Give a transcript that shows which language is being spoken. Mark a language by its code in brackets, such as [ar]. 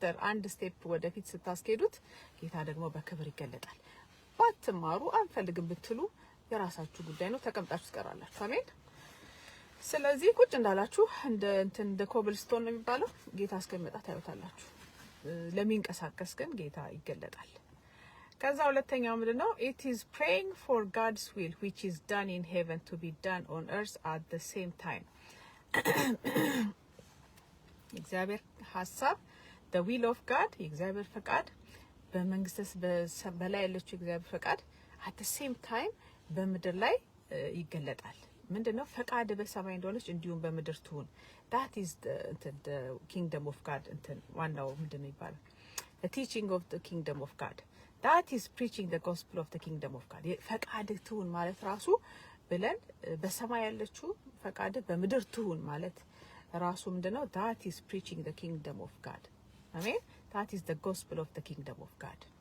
[am] አንድ ስቴፕ ወደፊት ስታስኬዱት ጌታ ደግሞ በክብር ይገለጣል። ባትማሩ አንፈልግም ብትሉ የራሳችሁ ጉዳይ ነው፣ ተቀምጣችሁ ትቀራላችሁ። አሜን። ስለዚህ ቁጭ እንዳላችሁ እንደ ኮብልስቶን ነው የሚባለው ጌታ እስከሚመጣ ታዩታላችሁ። ለሚንቀሳቀስ ግን ጌታ ይገለጣል። ከዛ ሁለተኛው ምንድነው? [en] it is praying for God's will which is done in heaven to be done on earth at the same time. [am] እግዚአብሔር ሐሳብ [en] the will of God [am] የእግዚአብሔር ፈቃድ በመንግስት በላይ ያለችው የእግዚአብሔር ፈቃድ [en] at the same time [am] በምድር ላይ ይገለጣል። ምንድነው? ፈቃድ በሰማይ እንደሆነች እንዲሁም በምድር ትሁን። [en] that is the kingdom of God [am] ዋናው ምንድነው ይባላል? [en] the teaching of the kingdom of God. that is preaching the gospel of the kingdom of God. [am] ፈቃድ ትሁን ማለት ራሱ ብለን በሰማይ ያለችው ፈቃድ በምድር ትሁን ማለት ራሱ ምንድነው? [en] that is preaching the kingdom of God. አሜን። that is the gospel of the kingdom of God.